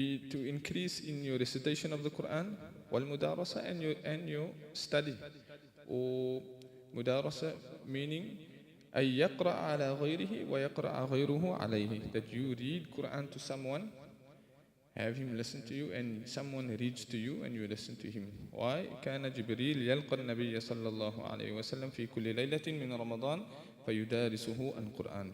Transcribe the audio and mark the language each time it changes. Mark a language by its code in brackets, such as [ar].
[en] To increase in your recitation of the Quran, والمدارسة, and your study. Or mudarasa meaning [ar] أن يقرأ على غيره ويقرأ غيره عليه. [en] That you read Quran to someone, have him listen to you, and someone reads to you and you listen to him. Why? [ar] كان جبريل يلقى النبي صلى الله عليه وسلم في كل ليلة من رمضان فيدارسه القرآن.